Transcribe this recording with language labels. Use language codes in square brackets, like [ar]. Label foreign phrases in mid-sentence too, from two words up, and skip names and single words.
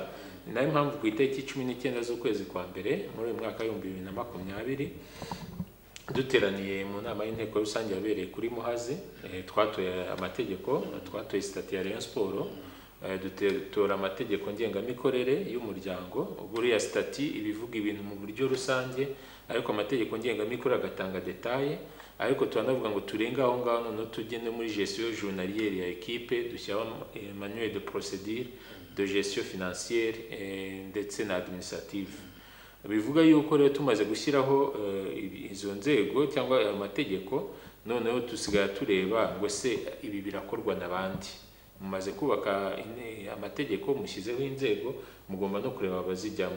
[rw] Ni nayo mpamvu ku itariki 19 z'ukwezi kwa mbere muri mwaka wa 2020 duteraniye mu nama y'inteko rusange yabereye kuri Muhazi, twatoye amategeko, twatoye statut ya Rayon Sport, dutora amategeko ngengamikorere y'umuryango. Buriya statut ibivuga ibintu mu buryo rusange, ariko amategeko ngengamikorere agatanga detail. Ariko turanavuga ngo turenga aho ngaho no tugende muri [fr] gestion journalière [rw] ya équipe, dushyiraho [fr] manuel de procédure de gestion financière [rw] ndetse na administrative. Bivuga yuko rero tumaze gushyiraho izo nzego cyangwa amategeko, noneho tusigara tureba ngo se ibi birakorwa n'abandi. Mumaze kubaka amategeko, mushyizeho inzego, mugomba no kureba abazijyamo.